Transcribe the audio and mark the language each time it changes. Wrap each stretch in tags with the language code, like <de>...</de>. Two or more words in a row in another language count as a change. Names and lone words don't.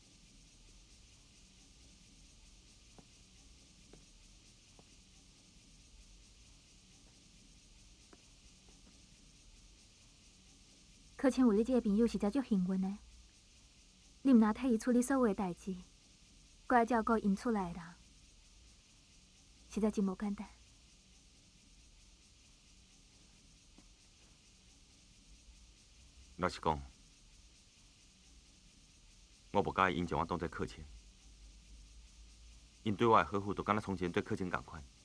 <nan>可千有你这个朋友实在足幸运的，你毋若替伊处理所有的代志，搁爱照顾因厝内的人，实在真无简单。老实讲，我无介意因将我当作客卿，因对我的呵护就敢若从前对客卿同款。</nan>